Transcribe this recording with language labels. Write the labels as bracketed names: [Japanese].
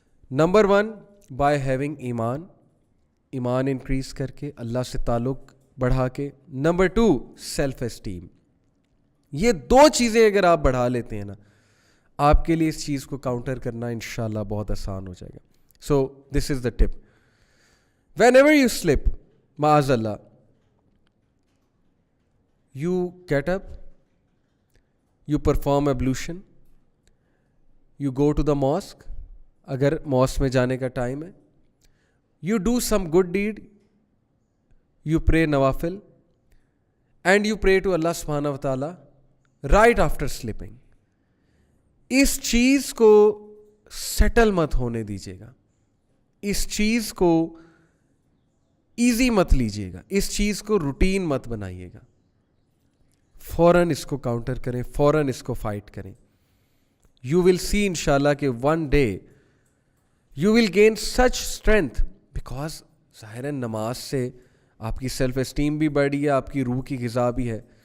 [Urdu] Number 1, [English] by having ایمان, [Urdu] ایمان increase کر کے, اللہ سے تعلق بڑھا کے. Number 2, self esteem. یہ دو چیزیں اگر آپ بڑھا لیتے ہیں نا, آپ کے لیے اس چیز کو کاؤنٹر کرنا انشاءاللہ بہت آسان ہو جائے گا. [English] So this is the tip. Whenever you slip, ma'azallah, you get up, you perform ablution, you go to the mosque, [Urdu] اگر mosque میں جانے کا ٹائم ہے, [English] you do some good deed, you pray nawafil, and you pray to Allah subhanahu wa ta'ala right after sleeping. [Urdu] اس چیز کو settle مت ہونے دیجیے گا, اس چیز کو ایزی مت لیجیے گا, اس چیز کو روٹین مت بنائیے گا. فوراً اس کو کاؤنٹر کریں, فوراً اس کو فائٹ کریں. [English] you will see [Urdu] انشاءاللہ کہ [English] one day you will gain such strength, [Urdu] because ظاہر نماز سے آپ کی سیلف اسٹیم بھی بڑھی ہے, آپ کی روح کی غذا بھی ہے.